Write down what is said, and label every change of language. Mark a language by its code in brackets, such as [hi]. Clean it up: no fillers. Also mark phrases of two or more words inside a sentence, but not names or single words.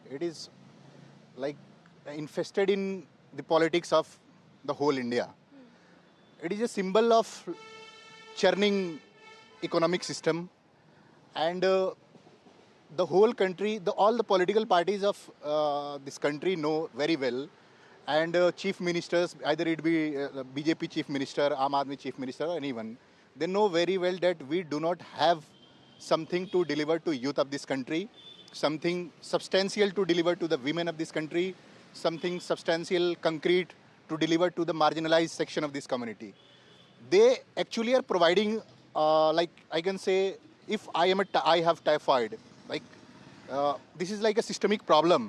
[en] It is like infested in the politics of the whole India. It is a symbol of churning economic system, and the whole country, all the political parties of this country know very well, and chief ministers, either it be BJP chief minister, Aam Aadmi chief minister, or anyone, they know very well that we do not have something to deliver to youth of this country, something substantial to deliver to the women of this country, something substantial, concrete to deliver to the marginalized section of this community. They actually are providing, like I can say, if I have typhoid, this is like a systemic problem.